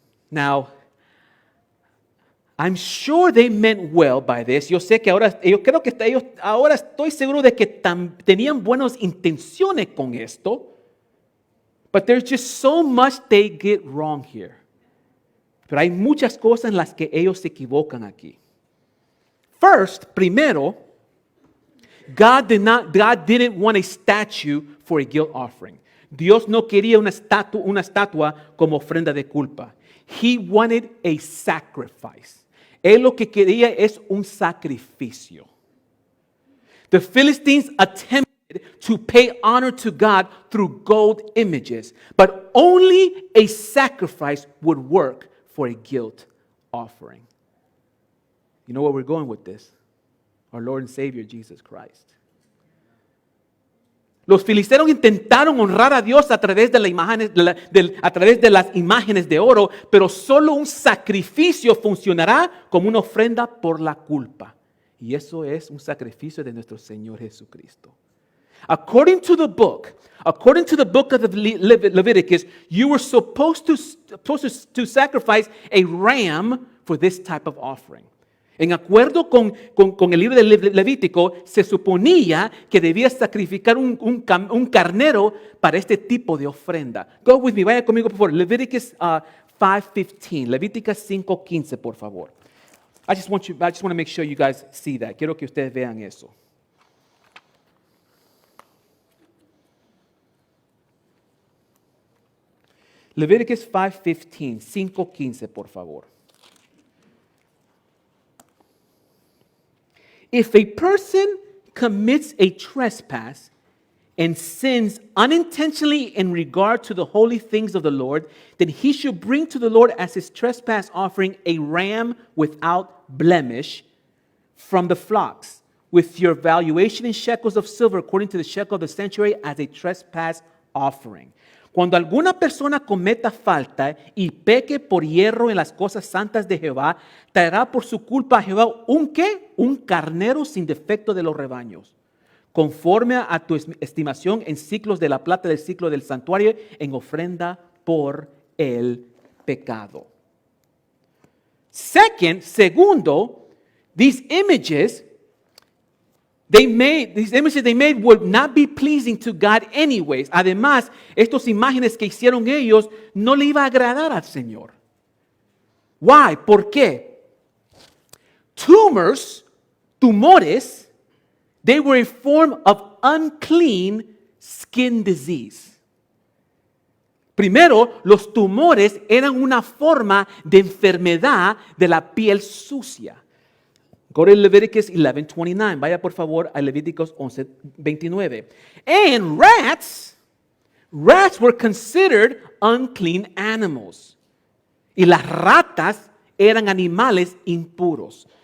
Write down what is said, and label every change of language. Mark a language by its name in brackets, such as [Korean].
[English] Now, I'm sure they meant well by this. [Spanish] Yo sé que ahora, ahora estoy seguro de que tenían buenas intenciones con esto. [English] But there's just so much they get wrong here. [Spanish] Pero hay muchas cosas en las que ellos se equivocan aquí. [English] First, [Spanish] primero, [English] God didn't want a statue for a guilt offering. [Spanish] Dios no quería una estatua como ofrenda de culpa. [English] He wanted a sacrifice. [Spanish] Él lo que quería es un sacrificio. [English] The Philistines attempted to pay honor to God through gold images, but only a sacrifice would work for a guilt offering. You know where we're going with this? Our Lord and Savior, Jesus Christ. [Spanish] Los filisteos intentaron honrar a Dios a través de las imágenes de oro, pero solo un sacrificio funcionará como una ofrenda por la culpa. Y eso es un sacrificio de nuestro Señor Jesucristo. [English] According to the book of Leviticus, you were supposed to sacrifice a ram for this type of offering. [Spanish] En acuerdo con el libro de Levítico, se suponía que debía sacrificar un carnero para este tipo de ofrenda. [English] Go with me, [Spanish] vaya conmigo por favor. [English] Leviticus 5:15. [Spanish] Levíticos 5:15, por favor. [English] I just want to make sure you guys see that. [Spanish] Quiero que ustedes vean eso. [English] Leviticus 5:15, 5:15, [Spanish] por favor. [English] If a person commits a trespass and sins unintentionally in regard to the holy things of the Lord, then he should bring to the Lord as his trespass offering a ram without blemish from the flocks, with your valuation in shekels of silver according to the shekel of the sanctuary as a trespass offering. [Spanish] Cuando alguna persona cometa falta y peque por hierro en las cosas santas de Jehová, traerá por su culpa a Jehová ¿un qué? Un carnero sin defecto de los rebaños, conforme a tu estimación en ciclos de la plata del ciclo del santuario, en ofrenda por el pecado. Segundo, [English] these images they made would not be pleasing to God anyways. [Spanish] Además, estas imágenes que hicieron ellos no le iba a agradar al Señor. [English] Why? [Spanish] ¿Por qué? [English] Tumores, they were a form of unclean skin disease. [Spanish] Primero, los tumores eran una forma de enfermedad de la piel sucia. [English] Go to Leviticus 11:29. [Spanish] Vaya por favor a Levíticos 11:29. [English] And rats were considered unclean animals. [Spanish] Y las ratas eran animales impuros.